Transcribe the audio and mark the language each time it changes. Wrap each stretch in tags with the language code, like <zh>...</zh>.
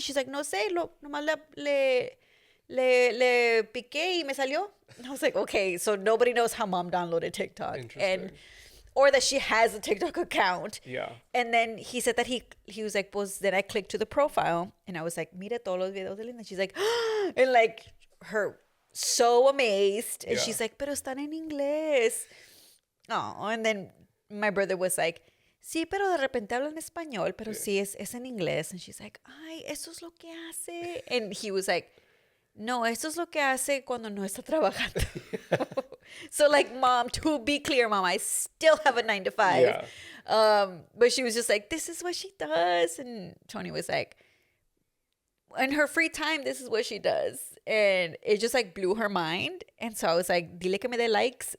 <en>She's like,</en> <es>no sé, nomás le piqué y me salió.</es> <en>And I was like, okay, so nobody knows how mom downloaded TikTok. Interesting. Or that she has a TikTok account. Yeah. And then he said that he was like, pues, then I clicked to the profile and I was like,</en> <es>mira todos los videos de Linda.</es> <en>She's like, and like her so amazed. And Yeah. she's like,</en> <es>pero están en inglés.</es> <en>Oh, and then my brother was like,</en> <es>sí, pero de repente hablan español, pero sí es en inglés.</es> <en>And she's like,</en> <es>ay, eso es lo que hace.</es> <en>And he was like,</en> <es>no, eso es lo que hace cuando no está trabajando.</es> <en>So like, mom, to be clear, mom, I still have a 9 to 5. Yeah. But she was just like, this is what she does. And Tony was like, in her free time, this is what she does. And it just like blew her mind. And so I was like,</en> <es>dile que me dé likes.</es>